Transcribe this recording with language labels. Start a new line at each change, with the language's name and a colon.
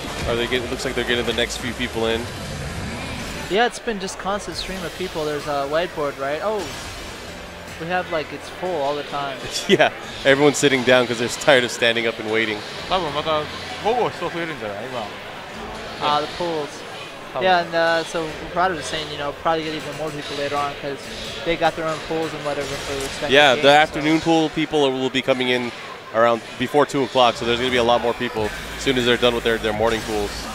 English: It looks like they're getting the next few people in. Yeah, it's been just constant stream of people. There's a whiteboard, right? Oh, we have like it's full all the time. Yeah, everyone's sitting down because they're tired of standing up and waiting.
Japanese: 多分また午後人増えるんじゃない今。
English: The pools. Yeah, and so Prada was saying, you know, probably get even more people later on because they got their own pools and whatever for respective Yeah, games, the afternoon pool people will be coming in around before 2 o'clock, so there's going to be a lot more people as soon as they're done with their morning pools.